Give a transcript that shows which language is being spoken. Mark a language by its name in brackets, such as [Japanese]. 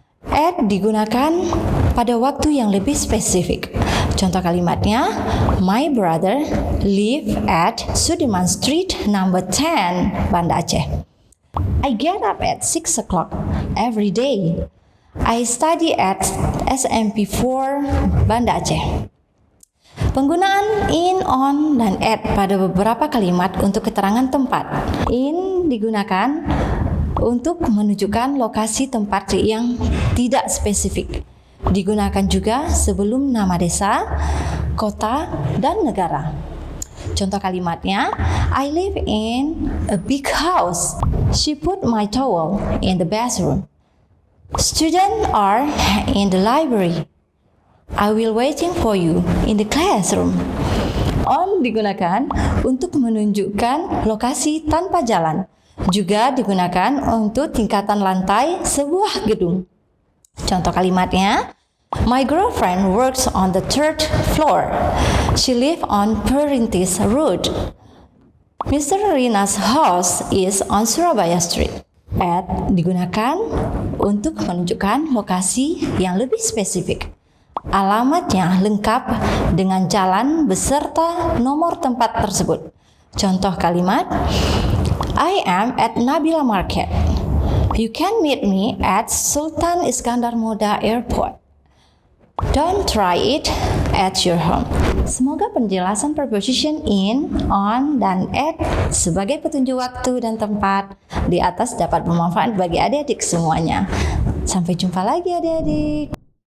[Indonesian] At digunakan pada waktu yang lebih spesifik. Contoh kalimatnya, [English] my brother live at Sudirman Street number 10, Banda Aceh. I get up at 6 o'clock every day. I study at SMP 4, Banda Aceh. [Indonesian] Penggunaan in, on, dan at pada beberapa kalimat untuk keterangan tempat. In digunakan untuk menunjukkan lokasi tempat yang tidak spesifik. Digunakan juga sebelum nama desa, kota, dan negara. Contoh kalimatnya, [English] I live in a big house. She put my towel in the bathroom. Students are in the library. I will waiting for you in the classroom. On [Indonesian] digunakan untuk menunjukkan lokasi tanpa jalan. Juga digunakan untuk tingkatan lantai sebuah gedung. Contoh kalimatnya, [English] my girlfriend works on the 3rd floor. She lives on Perintis Road. Mr. Rina's house is on Surabaya Street. [Indonesian] At digunakan untuk menunjukkan lokasi yang lebih spesifik. Alamatnya lengkap dengan jalan beserta nomor tempat tersebut. Contoh kalimat, [English] I am at Nabila Market. You can meet me at Sultan Iskandar Muda Airport. Don't try it at your home. [Indonesian] Semoga penjelasan preposition in, on, dan at sebagai petunjuk waktu dan tempat di atas dapat bermanfaat bagi adik-adik semuanya. Sampai jumpa lagi adik-adik.